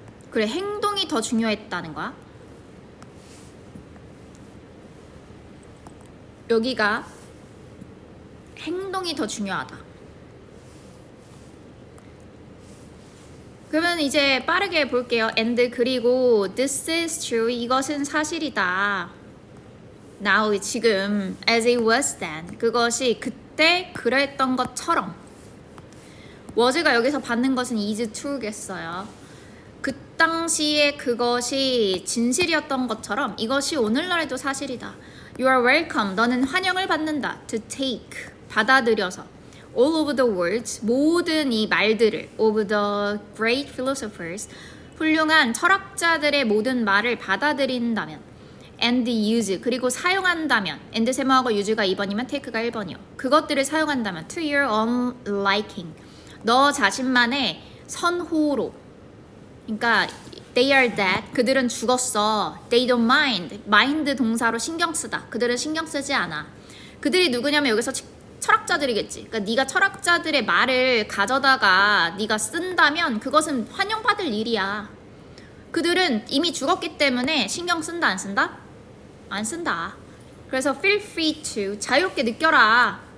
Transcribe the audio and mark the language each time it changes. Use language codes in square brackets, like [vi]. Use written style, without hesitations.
[ko] 그래, 행동이 더 중요했다는 거야. 여기가 행동이 더 중요하다. 그러면 이제 빠르게 볼게요. [en] and 그리고 this is true. [ko] 이것은 사실이다. [en] now 지금 as it was then. [ko] 그것이 그때 그랬던 것처럼. was가 여기서 받는 것은 is true 겠어요. 그 당시에 그것이 진실이었던 것처럼 이것이 오늘날에도 사실이다. [en] You are welcome. 너는 환영을 받는다. To take. 받아들여서. [ko] All of the words, 모든 이 말들을 of the great philosophers, 훌륭한 철학자들의 모든 말을 받아들인다면 and use, 그리고 사용한다면 and 세모하고 use가 2번이면 take가 1번이요. 그것들을 사용한다면 to your own liking, 너 자신만의 선호로. 그러니까 they are dead, 그들은 죽었어. [en] They don't mind, mind 동사로 신경 쓰다. [ko] 그들은 신경 쓰지 않아. 그들이 누구냐면 여기서 철학자들이겠지. 그러니까 네가 철학자들의 말을 가져다가 네가 쓴다면 그것은 환영받을 일이야. 그들은 이미 죽었기 때문에 신경 쓴다, 안 쓴다? 안 쓴다. 그래서 feel free to, 자유롭게 느껴라.